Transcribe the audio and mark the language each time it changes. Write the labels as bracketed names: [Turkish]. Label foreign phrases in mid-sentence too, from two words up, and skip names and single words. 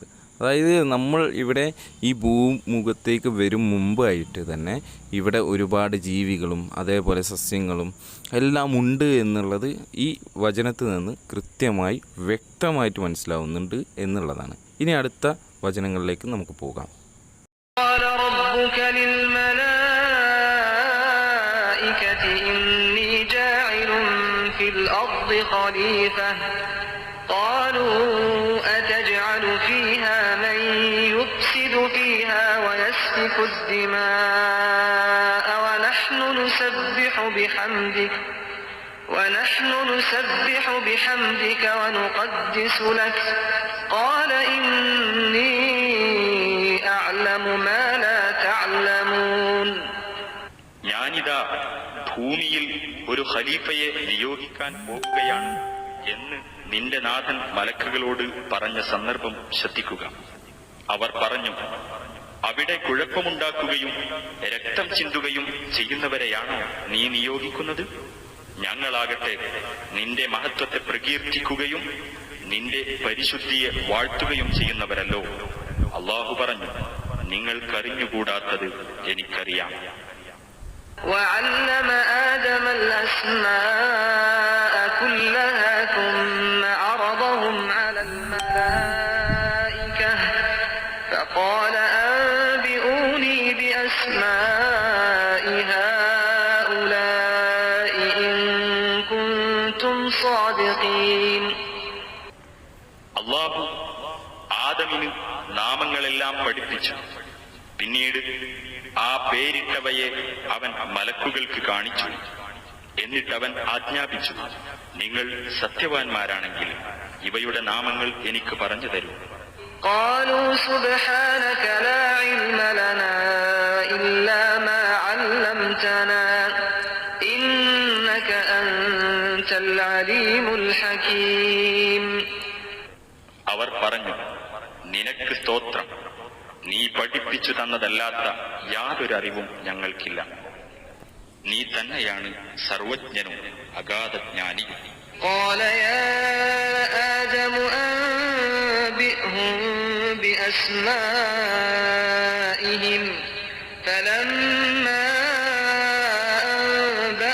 [Malayalam] അതായത് നമ്മൾ ഇവിടെ ഈ ഭൂമുഖത്തേക്ക് വരും മുമ്പായിട്ട് തന്നെ ഇവിടെ ഒരുപാട് ജീവികളും അതേപോലെ സസ്യങ്ങളും എല്ലാം ഉണ്ട് എന്നുള്ളത് ഈ വചനത്തിൽ നിന്ന് കൃത്യമായി വ്യക്തമായിട്ട് മനസ്സിലാവുന്നുണ്ട് എന്നുള്ളതാണ്. ഇനി അടുത്ത വചനങ്ങളിലേക്ക് നമുക്ക് പോകാം. [Arabic] قالوا أتجعل فيها من يفسد فيها ويسفك الدماء ونحن نسبح بحمدك ونقدس لك قال إني أعلم ما لا تعلمون. [Malayalam] ഞാനിതാ ഭൂമിയിൽ ഒരു ഖലീഫയെ നിയോഗിക്കാൻ പോകുകയാണ് എന്ന് നിന്റെ നാഥൻ മലക്കുകളോട് പറഞ്ഞ സന്ദർഭം ശ്രദ്ധിക്കുക. അവർ പറഞ്ഞു, അവിടെ കുഴപ്പമുണ്ടാക്കുകയും രക്തം ചിന്തുകയും ചെയ്യുന്നവരെയാണോ നീ നിയോഗിക്കുന്നത്? ഞങ്ങളാകട്ടെ നിന്റെ മഹത്വത്തെ പ്രകീർത്തിക്കുകയും നിന്റെ പരിശുദ്ധിയെ വാഴ്ത്തുകയും ചെയ്യുന്നവരല്ലോ. അല്ലാഹു പറഞ്ഞു, നിങ്ങൾക്കറിഞ്ഞുകൂടാത്തത് എനിക്കറിയാം. [Arabic] وعلم آدم الأسماء كلها ثم عرضهم على الملائكة فقال أنبئوني بأسماء هؤلاء إن كنتم صادقين. [Malayalam] അല്ലാഹു ആദമിന് നാമങ്ങളെല്ലാം പഠിപ്പിച്ചു. പിന്നീട് ആ പേരിട്ടവയെ അവൻ മലക്കുകൾക്ക് കാണിച്ചു. എന്നിട്ടവൻ ആജ്ഞാപിച്ചു, നിങ്ങൾ സത്യവാന്മാരാണെങ്കിൽ ഇവയുടെ നാമങ്ങൾ എനിക്ക് പറഞ്ഞു തരൂ. [Arabic] قالوا سبحانك لا علم لنا إلا ما علمتنا إنك أنت العليم الحكيم. [Malayalam] അവർ പറഞ്ഞു, നിനക്ക് സ്തോത്രം, നീ പഠിപ്പിച്ചു തന്നതല്ലാത്ത യാതൊരു അറിവും ഞങ്ങൾക്കില്ല. നീ തന്നെയാണ് സർവജ്ഞനും അഗാധജ്ഞാനിയും. [Arabic] قال يا آدم أنبئهم بأسمائهم فلما